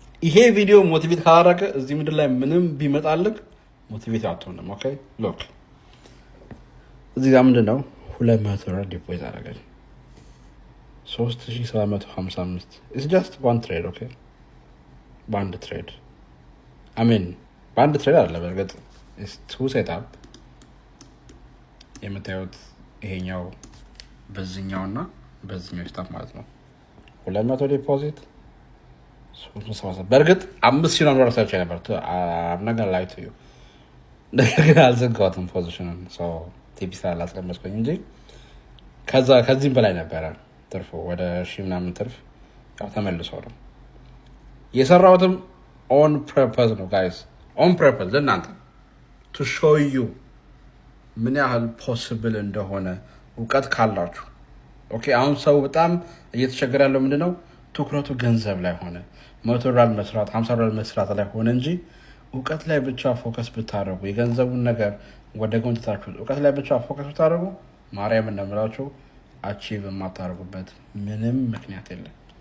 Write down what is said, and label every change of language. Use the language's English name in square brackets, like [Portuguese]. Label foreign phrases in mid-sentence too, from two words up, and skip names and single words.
[Amharic] ይሄ ቪዲዮ ሞቲቬት ካላደረገ እዚህ ምድር ላይ ምንም ቢመጣልህ ሞቲቬት አትሆንም። [English] okay, look፣ [Amharic] እዚህ ጋር ምንድን ነው? ሁለት መቶ ብር ዲፖዚት አደረገኝ። ሦስት ሺህ ሰባት መቶ ሀምሳ አምስት። [English] It's just one trade, [Amharic] ኦኬ? በአንድ ትሬድ። [English] I mean፣ [Amharic] በአንድ ትሬድ አለ። በእርግጥ [English] it's two setup። [Amharic] የምታዩት ይሄኛው በዚህኛው እና በዚህኛው ሴታፕ ማለት ነው። ሁለት መቶ ዲፖዚት፣ ሦስት መቶ ሰባ ሰባት። በእርግጥ አምስት ሺህ ምናምን ዶላር ሰርቼ ነበር። ቱ-፣ አ-፣ [English] I'm not gonna lie to you። [Amharic] ነገር ግን አልዘጋሁትም ፖዚሽኑን። So፣ ቲ ፒ ስላላስቀመጥኩኝ እንጂ ከዛ፣ ከዚህም በላይ ነበረ ትርፉ። ወደ ሺህ ምናምን ትርፍ ያው ተመልሶ ነው የሰራሁትም። [English] on purpose [Amharic] ነው ጋይስ፣ [English] on purpose [Amharic] ለእናንተ፣ [English] to show you [Amharic] ምን ያህል ፖስብል እንደሆነ እውቀት ካላችሁ። ኦኬ፣ አሁን ሰው በጣም እየተቸገረ ያለው ምንድን ነው? ትኩረቱ ገንዘብ ላይ ሆነ። መቶ ዶላር መስራት፣ ሀምሳ ዶላር መስራት ላይ ሆነ እንጂ እውቀት ላይ ብቻ ፎከስ ብታደርጉ፣ የገንዘቡን ነገር ወደ ጎን ትታችሁት እውቀት ላይ ብቻ ፎከስ ብታደርጉ፣ ማርያም እንደምላችሁ አቺቭ የማታደርጉበት ምንም ምክንያት የለም።